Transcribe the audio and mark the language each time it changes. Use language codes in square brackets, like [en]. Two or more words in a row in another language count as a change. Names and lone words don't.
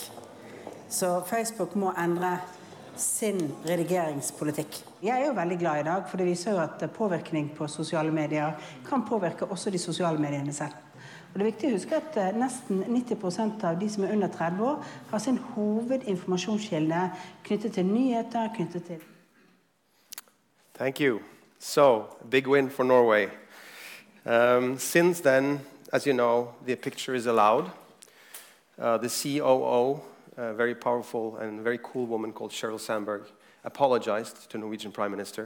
[no] Så Facebook må endre sin redigeringspolitikk. Jeg jo veldig glad I dag, for det viser jo at påvirkning på sosiale medier kan påvirke også de sosiale mediene selv. Og det viktig å huske at nesten 90% av de som under 30 år har sin hovedinformasjonskilde knyttet til nyheter, knyttet til... [en] Thank you. So, big win for Norway. Since then, as you know, the picture is allowed. The COO, a very powerful and very cool woman called Sheryl Sandberg, apologized to Norwegian Prime Minister.